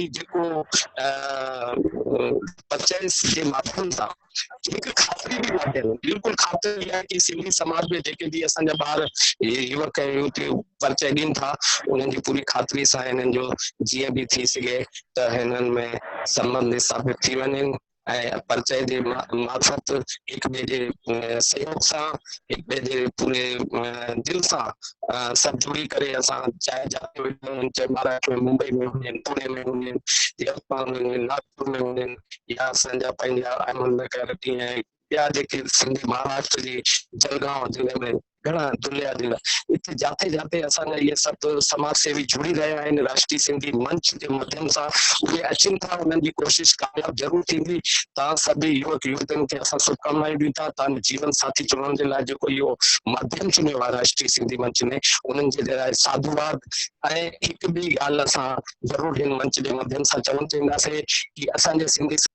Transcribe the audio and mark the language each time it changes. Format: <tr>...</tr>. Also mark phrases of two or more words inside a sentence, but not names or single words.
<sd>जेको परिचय जे माध्यम सां हिकु ख़ातिरी बि ॾियनि। बिल्कुलु ख़ातिरी आहे कि सिंधी समाज में जेके बि असांजा ॿार युवक ऐं युवतियूं परिचय ॾियनि था, उन्हनि जी पूरी ख़ातिरी सां हिननि जो जीअं बि थी सघे त हिननि में संबंध स्थापित थी वञनि ऐं परिचय जे मार्फत हिक ॿिए जे सहयोग सां, हिक ॿिए जे पूरे दिल सां सभु जुड़ी करे असां चाहे जाते हुजनि, चाहे महाराष्ट्र में, मुंबई में हुजनि, पुणे में हुजनि, यवतमाल में हुजनि, नागपुर में हुजनि, या असांजा पंहिंजा अहमदनगर ऐं ॿिया जेके सिंधी महाराष्ट्र जी जलगांव जिले में घणा दुनिया जिला, इते जाते जाते असांजा इहे सभु समाज सेवी जुड़ी रहिया आहिनि। राष्ट्रीय सिंधी मंच जे माध्यम सां उहे अचनि था, उन्हनि जी कोशिशि कामयाब ज़रूर थींदी। तव्हां सभी युवक युवतियुनि खे असां शुभकामनाएं ॾियूं था। तव्हां जीवन साथी चुनण जे लाइ जेको इहो माध्यम चुनियो आहे राष्ट्रीय सिंधी मंच ने, उन्हनि जे लाइ साधुवाद। ऐं हिकु ॿी ॻाल्हि असां ज़रूर हिन मंच जे माध्यम सां चवणु चाहींदासीं कि असांजे सिंधी</sd>